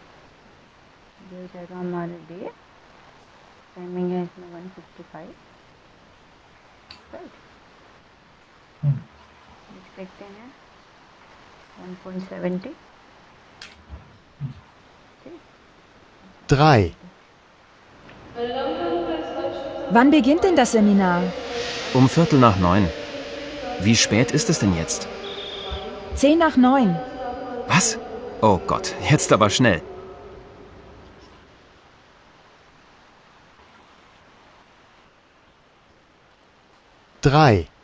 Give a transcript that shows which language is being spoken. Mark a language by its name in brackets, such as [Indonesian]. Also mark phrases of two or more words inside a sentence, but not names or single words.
[Hindi] ये हो जाएगा हमारे डे। टाइमिंग है इसमें 155। राइट। हम्म, नेक्स्ट देखते हैं 1.70। ठीक, 3, [German] Wann beginnt denn das Seminar? Um Viertel nach 9. Wie spät ist es denn jetzt? 10 nach 9. Was? Oh Gott, jetzt aber schnell. drei,